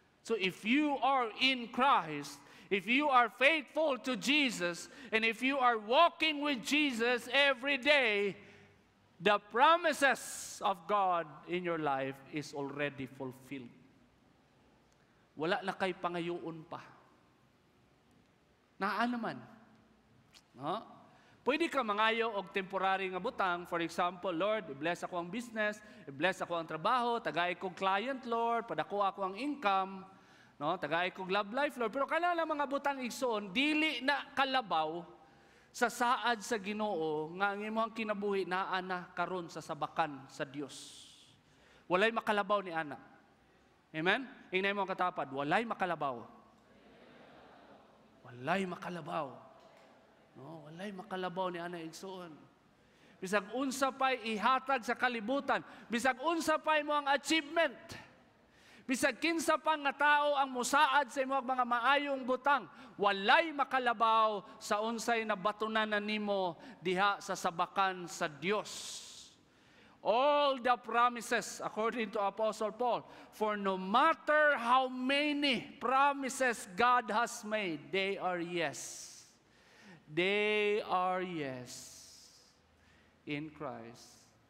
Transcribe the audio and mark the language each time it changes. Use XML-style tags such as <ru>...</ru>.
<en>So if you are in Christ, if you are faithful to Jesus, and if you are walking with Jesus every day, the promises of God in your life is already fulfilled.</en> <ceb>Wala na kay pangayoon pa. Naa naman. No? Pwede ka mangayo og temporary nga butang. For example, Lord, i-bless ako ang business, i-bless ako ang trabaho, tagay kong client, Lord, padako ako ang income, no? Tagay kong love life, Lord. Pero kanang mga butang igsoon, dili na kalabaw sa saad sa Ginoo nga ang imong kinabuhi naa na karon sa sabakan sa Dios. Walay makalabaw ni ana. Amen? Ingay mo katapad, walay makalabaw. Walay makalabaw. No, walay makalabaw ni ana igsoon. Bisag unsa pay ihatag sa kalibutan, bisag unsa pay mo ang achievement, bisag kinsa pang nga tao ang musaad sa imong mga maayong butang, walay makalabaw sa unsay nabatunan na nimo diha sa sabakan sa Dios.</ceb> <en>All the promises, according to Apostle Paul, for no matter how many promises God has made, they are yes. They are yes in Christ.</en>